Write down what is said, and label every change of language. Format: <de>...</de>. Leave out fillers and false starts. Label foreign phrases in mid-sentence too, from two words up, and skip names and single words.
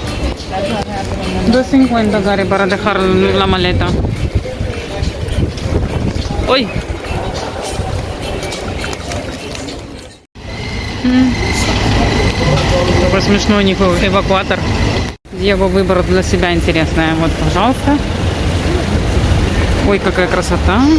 <es>2,50 Гарри para dejar la maleta.</es> <ru>Ой. Какой смешной у них эвакуатор. Его выбор для себя интересный. Вот, пожалуйста. Ой, какая красота.</ru>